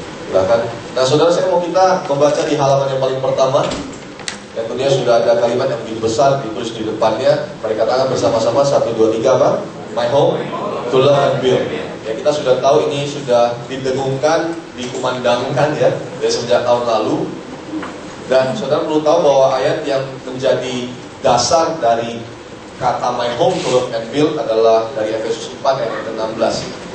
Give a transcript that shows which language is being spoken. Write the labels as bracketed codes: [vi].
[id] Silakan. Nah saudara, saya mau kita membaca di halaman yang paling pertama, yang tentunya sudah ada kalimat yang begitu besar ditulis di depannya. Mari katakan bersama-sama, 1, 2, 3 apa? [en] My home to love and build. [id] Ya, kita sudah tahu ini sudah didengungkan, dikumandangkan ya dari sejak tahun lalu. Dan saudara perlu tahu bahwa ayat yang menjadi dasar dari kata [en] my home to love and build [id] adalah dari Efesus 4 ayat 16.